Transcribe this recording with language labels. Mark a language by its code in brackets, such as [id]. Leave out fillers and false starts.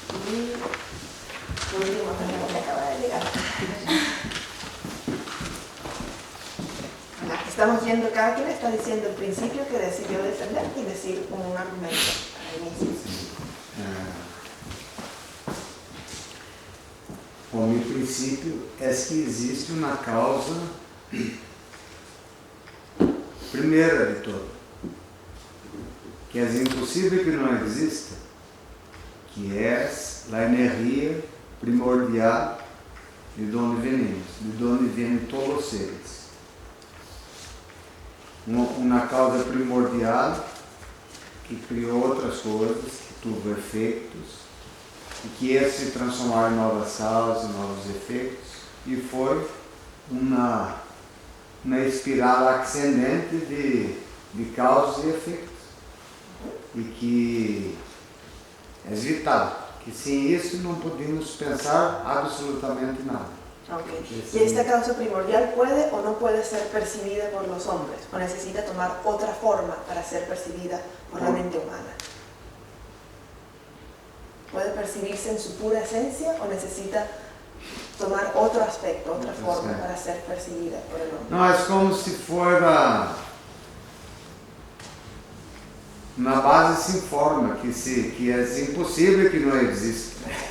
[es] Y el último tenemos que acaba de llegar. Estamos viendo, cada quien está diciendo el principio que decidió defender y decir un argumento al inicio. [pt] O meu princípio é que existe uma causa primeira de tudo, que é impossível que não exista, que é a energia primordial de onde [es] venimos, [pt] de onde vêm todos os seres. Uma causa primordial que criou outras coisas, que [es] tuvo [pt] efeitos, e que ia se transformar em novas causas, novos efeitos, e foi uma espiral ascendente de causas e efeitos, e que é vital, que sem isso não podemos pensar absolutamente nada. Okay. [es] ¿Y esta causa primordial puede o no puede ser percibida por los hombres? ¿O necesita tomar otra forma para ser percibida por la mente humana? ¿Puede percibirse en su pura esencia o necesita tomar otro aspecto, otra forma para ser percibida por el hombre? [pt] Não, é como se fora na base se informa que é impossível que não exista.